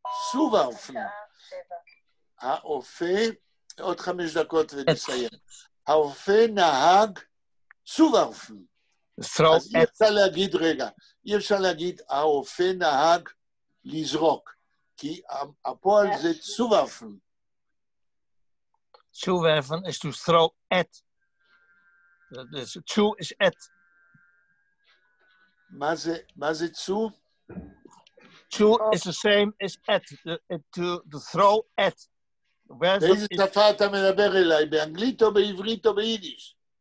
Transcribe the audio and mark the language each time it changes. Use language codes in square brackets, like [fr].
[he] צו ורפן, האופה, עוד 5 דקות ונסיים. האופה נהג צו ורפן. אז אי אפשר להגיד, רגע, אי אפשר להגיד, האופה נהג לזרוק, כי הפועל זה צו ורפן. [yi] צו ורפן [en] is to throw at. צו is at. [he] מה זה צו? [en] צו is the same as at. To throw at. [he] באיזה שפה אתה מדבר אליי? באנגלית או בעברית או ביידיש?